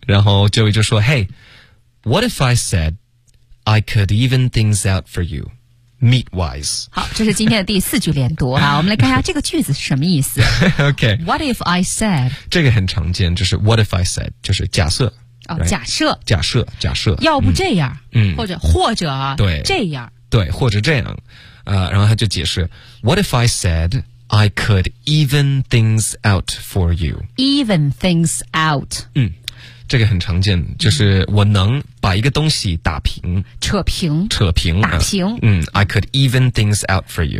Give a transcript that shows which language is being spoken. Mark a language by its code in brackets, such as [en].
[en] 然后 Joey 就说 Hey, what if I said I could even things out for youMeat wise。 [zh] 好，这是今天的第四句连读啊。我们来看一下这个句子是什么意思。 [en] OK, What if I said, [zh] 这个很常见，就是 [en] What if I said, [zh] 就是假设、哦 [en] right? [zh] 假设要不这样、嗯、或者对这样，对，或者这样、然后他就解释 [en] What if I said I could even things out for you, even things out。 [zh] 嗯，这个很常见，就是我能把一个东西打平、扯平、扯平、打平。 [en] 嗯 ，I could even things out for you。